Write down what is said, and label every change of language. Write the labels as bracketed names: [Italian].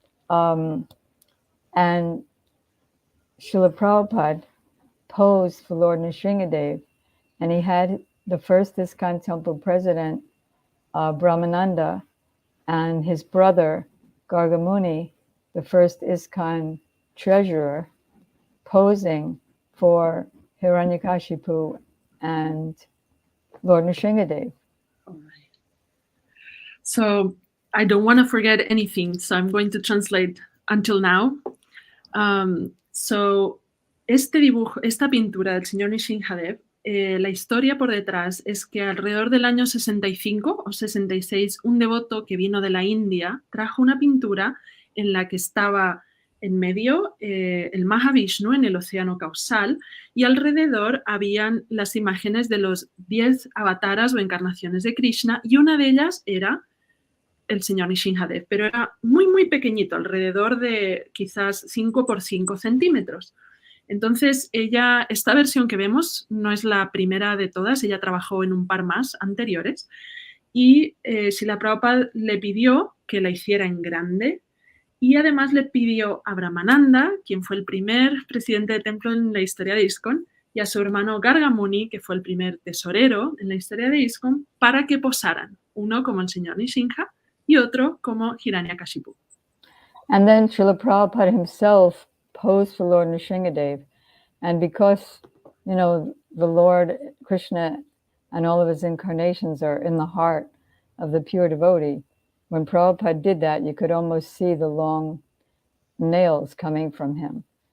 [English] And Srila Prabhupada posed for Lord Nrsingadev, and he had the first ISKCON temple president, Brahmananda, and his brother, Gargamuni, the first ISKCON treasurer, posing for Hiranyakashipu and Lord Nrsingadev. All right. So I don't want to forget anything, so I'm going to translate until now. [Spanish] So esta pintura del señor Nrsingadev, la historia por detrás es que alrededor del año 65 o 66, un devoto que vino de la India trajo una pintura en la que estaba en medio el Mahavishnu en el océano causal y alrededor habían las imágenes de los 10 avataras o encarnaciones de Krishna y una de ellas era el señor Nrsingadev, pero era muy, muy pequeñito, alrededor de quizás 5 por 5 centímetros. Entonces, esta versión que vemos no es la primera de todas, ella trabajó en un par más anteriores y Srila Prabhupada le pidió que la hiciera en grande y además le pidió a Brahmananda, quien fue el primer presidente de templo en la historia de ISKCON, y a su hermano Gargamuni, que fue el primer tesorero en la historia de ISKCON, para que posaran, uno como el señor Nrsinga y otro como Hiranyakashipu. [English] And then Srila Prabhupada himself posed for Lord Nrsingadev. And because, you know, the Lord Krishna and all of his incarnations are in the heart of the pure devotee, when Prabhupada did that, you could almost see the long nails coming from him.